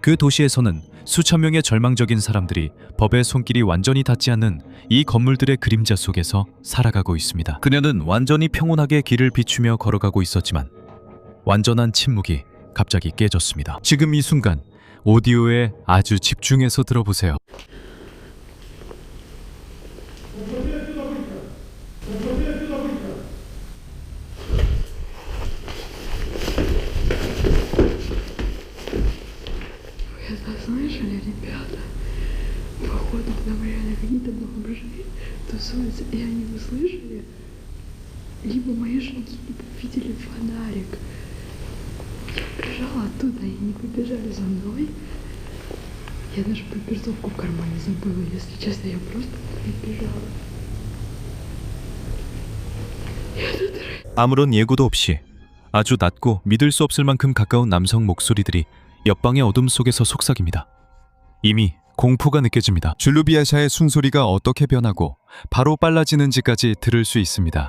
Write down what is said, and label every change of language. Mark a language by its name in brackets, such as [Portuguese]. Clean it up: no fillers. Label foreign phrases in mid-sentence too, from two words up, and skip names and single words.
[Korean] 그 도시에서는 수천 명의 절망적인 사람들이 법의 손길이 완전히 닿지 않는 이 건물들의 그림자 속에서 살아가고 있습니다. 그녀는 완전히 평온하게 길을 비추며 걸어가고 있었지만 완전한 침묵이 갑자기 깨졌습니다. 지금 이 순간 오디오에 아주 집중해서 들어보세요. [Russian] Слышали, ребята? Походу, там реально какие-то бомжи тусуются, и они услышали, либо мои шаги, либо видели фонарик. Я прижала оттуда, и они побежали за мной. Я даже папиросовку в кармане забыла, если честно, я просто прибежала. [Korean] 아무런 예고도 없이 아주 낮고 믿을 수 없을 만큼 가까운 남성 목소리들이 옆방의 어둠 속에서 속삭입니다. 이미 공포가 느껴집니다. 줄루비아샤의 숨소리가 어떻게 변하고 바로 빨라지는지까지 들을 수 있습니다.